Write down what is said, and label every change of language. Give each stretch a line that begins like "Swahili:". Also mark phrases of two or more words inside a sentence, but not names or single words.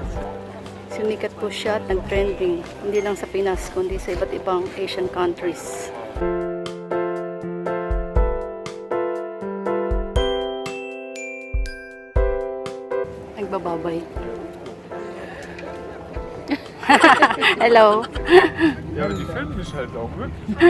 Filipino: Sumikat po siya at nag-trending, hindi lang sa Pinas, kundi sa iba't ibang
English: Asian countries.
Filipino: Nagbababay. Hello.
German: Ja, aber die filmen mich halt auch wirklich.